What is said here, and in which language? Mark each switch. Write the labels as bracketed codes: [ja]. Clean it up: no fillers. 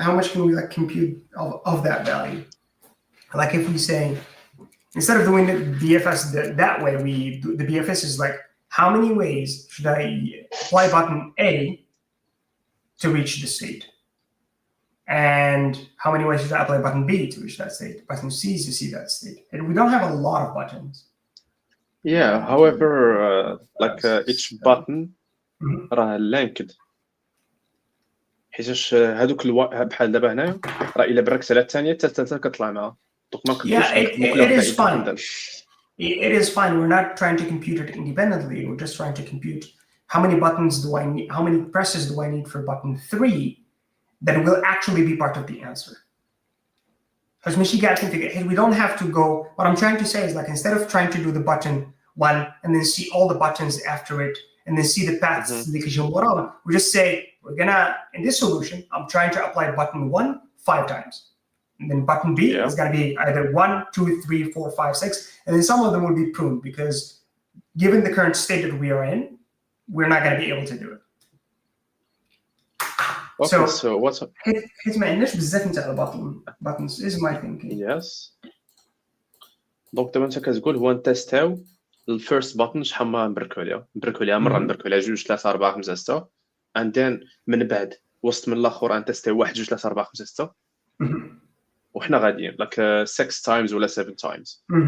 [en] How much can we like compute of that value? Like if we say, instead of doing the BFS that way, we do the BFS is like, how many ways should I apply button A to reach the state? And how many ways should I apply button B to reach that state? Button C to see that state. And we don't have a lot of buttons. Yeah, however, each button Mhm. [ar] راه [en] linked [ar] حيتاش هذوك بحال دابا هنايا راه الا بركت على الثانيه الثالثه كتطلع معها دونك ما نقدروش نخدمو كل [en] it [ar] وحده [en] is fine. independent. It is fine. We're not trying to compute it independently. We're just trying to compute how many buttons do I need, how many presses do I need for button 3 that will actually be part of the answer. Because we don't have to go, what I'm trying to say is like, instead of trying to do the button 1 and then see all the buttons after it and then see the paths, we just say, we're gonna, in this solution, I'm trying to apply button 1 5 times. And then button B is going to be either 1, 2, 3, 4, 5, 6. And then some of them will be pruned because given the current state that we are in, we're not going to be able to do it. Okay, so what's [ar] حيت ما عندناش بزاف نتاع [en] buttons is my thinking. yes [ar] دونك دابا انت كتقول هو نتيستاو الفيرست بutton شحال ما نبركو عليها مره نبركو عليها 2 3 4 5 6 [en] and then [ar] من بعد وسط من الاخر نتيستاو 1 2 3 4 5 6 وحنا غاديين [en] like 6 times [ar] ولا [en] 7 times.